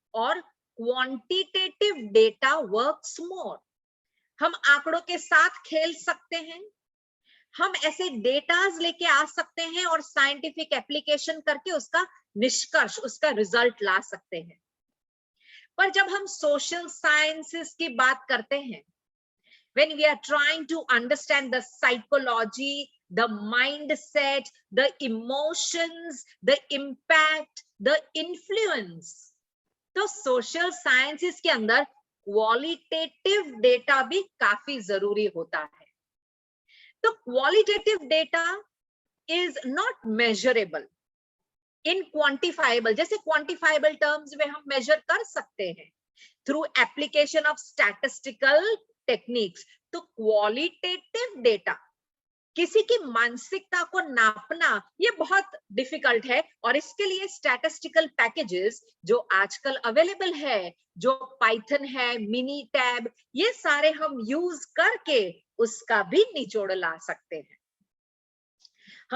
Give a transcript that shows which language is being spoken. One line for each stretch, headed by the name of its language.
English: और quantitative data works more.
Hindi: हम आंकड़ों के साथ खेल सकते हैं, हम ऐसे डेटास लेके आ सकते हैं और साइंटिफिक एप्लीकेशन करके उसका निष्कर्ष, उसका रिजल्ट ला सकते हैं। पर जब हम सोशल साइंसेस की बात करते हैं,
English: when we are trying to understand the psychology, the mindset, the emotions, the impact, the influence,
Hindi: तो social sciences के अंदर qualitative data भी काफी जरूरी होता है।
English: तो qualitative data is not measurable in quantifiable,
Hindi: जैसे quantifiable terms में हम measure कर सकते हैं
English: through application of statistical techniques.
Hindi: तो क्वालिटेटिव डेटा, किसी की मानसिकता को नापना, ये बहुत डिफिकल्ट है, और इसके लिए स्टैटिस्टिकल पैकेजेस जो आजकल अवेलेबल है, जो पाइथन है, मिनी टैब, ये सारे हम यूज करके उसका भी निचोड़ ला सकते हैं।